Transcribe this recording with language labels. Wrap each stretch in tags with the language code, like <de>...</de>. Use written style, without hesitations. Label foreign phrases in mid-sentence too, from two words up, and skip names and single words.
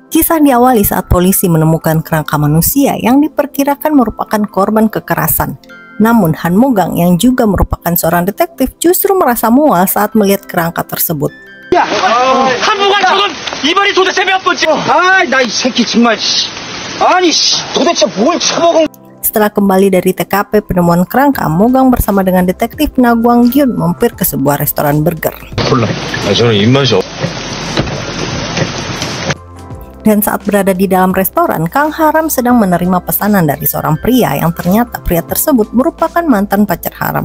<id>Kisah diawali saat polisi menemukan kerangka manusia yang diperkirakan merupakan korban kekerasan. Namun Han Mogang yang juga merupakan seorang detektif justru merasa mual saat melihat kerangka tersebut.</id> <ko>야, 한무관 저건 이발이 도대체 몇 번째? 나 이 새끼 정말. 아니, 도대체 뭘 처먹은?</ko> <id>Setelah kembali dari TKP penemuan kerangka, Mogang bersama dengan detektif Na Guanggyun mampir ke sebuah restoran burger. Dan saat berada di dalam restoran, Kang Haram sedang menerima pesanan dari seorang pria yang ternyata pria tersebut merupakan mantan pacar Haram.</id>